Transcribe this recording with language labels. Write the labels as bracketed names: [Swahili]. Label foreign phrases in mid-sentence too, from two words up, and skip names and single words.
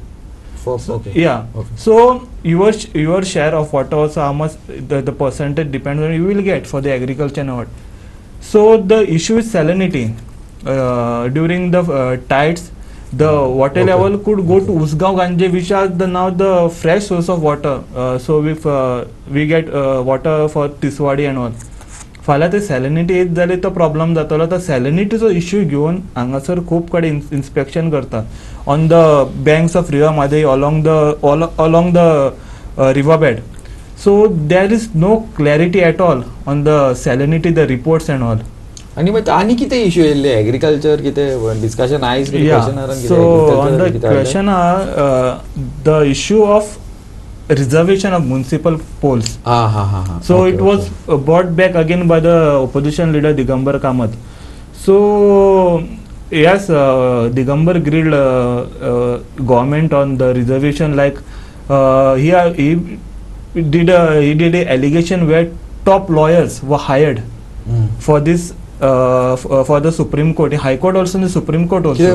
[English] okay Yeah. Okay. So your share of water also how much the percentage depends on you will get for the agriculture and what. So the issue is salinity. During the tides, the water Okay. level could go to Usgaon Ganje, which are now the fresh source of water. So if we get water for Tiswadi and all. [Konkani] फाल्यां ते सॅलिनिटी येत जाल्यार तो प्रॉब्लम जातलो तो सॅलिनिटीचो इश्यू घेवन हांगासर खूब कडेन इन्स्पेक्शन करता [English] on the banks of river Made along the river bed. So there is no clarity at all on the salinity, the reports and all. [Konkani] आणि मग आनी कितें इश्यू येयल्ले एग्रीकल्चर कितें डिस्कशन आयज [English] So on the question the issue of reservation of municipal polls. So okay, it was brought back again by the opposition leader Digambar Kamath. So yes, Digambar grilled government on the reservation, like he did a allegation where top lawyers were hired for this for the Supreme Court, High Court also, and the Supreme Court also.